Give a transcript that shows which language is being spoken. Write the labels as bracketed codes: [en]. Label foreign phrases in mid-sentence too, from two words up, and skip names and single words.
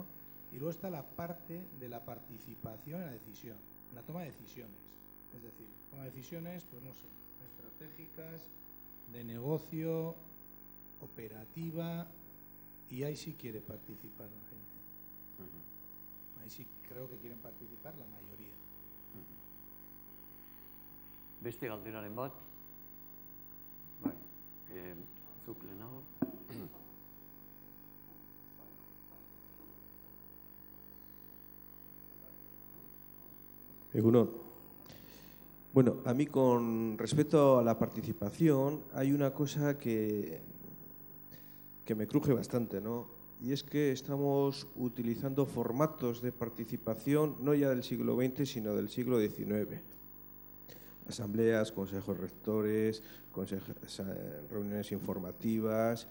[es] Y luego está la parte de la participación en la decisión, en la toma de decisiones. Es decir, toma de decisiones, pues no sé, estratégicas, de negocio, operativa, y ahí sí quiere participar la gente. Ahí sí creo que quieren participar la mayoría. [eu] Beste galderaren bat, bai, zuk lehenago. Egunon. [es] Bueno, a mí con respecto a la participación hay una cosa que me cruje bastante, ¿no? Y es que estamos utilizando formatos de participación no ya del siglo XX, sino del siglo XIX. Asambleas, consejos rectores, reuniones informativas.